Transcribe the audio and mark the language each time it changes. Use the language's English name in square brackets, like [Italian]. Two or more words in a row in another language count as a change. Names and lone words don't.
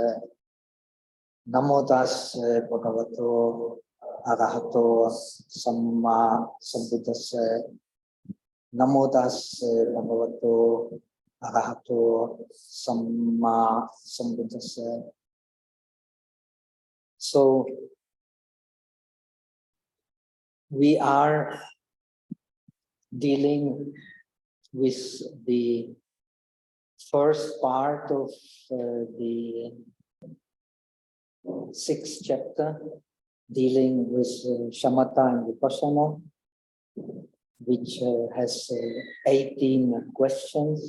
[Pali] Namo tasse bhagavato arahato samma sambuddhassa. Namo tasse bhagavato arahato samma sambuddhassa. [English] So we are dealing with the first part of the 6th chapter, dealing with samatha and vipassana, which has 18 questions.